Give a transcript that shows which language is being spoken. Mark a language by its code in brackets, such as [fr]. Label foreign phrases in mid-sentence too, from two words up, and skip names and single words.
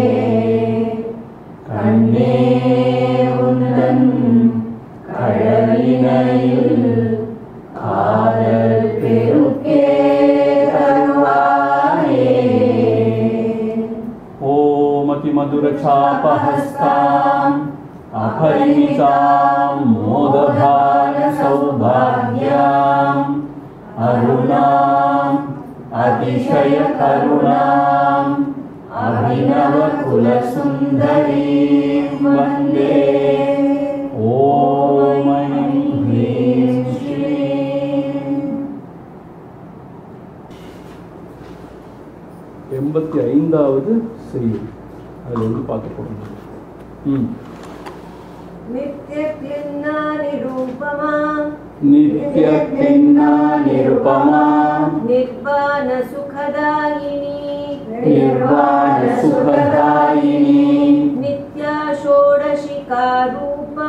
[ta] கண்ணே உந்தன் கழறினையில் காதல் பெருக்கே தருவாயே। [sa] ओमति मधुरचापहस्ताम् अपरिमितां मोदभार सौभाग्याम् अरुणाम् अतिशय करुणाम् अभिनव कुलसुन्दरीं वन्दे। ओम ह्रीं श्रीं। [ta] 85வது செய்யுள் அதில் வந்து பார்க்க போகிறோம்। [sa] नित्यक्लिन्ना निरूपमा नित्यक्लिन्ना निरूपमा निर्वाण सुखदायिनी निर्वाण सुखदायिनी नित्या षोडशिका रूपा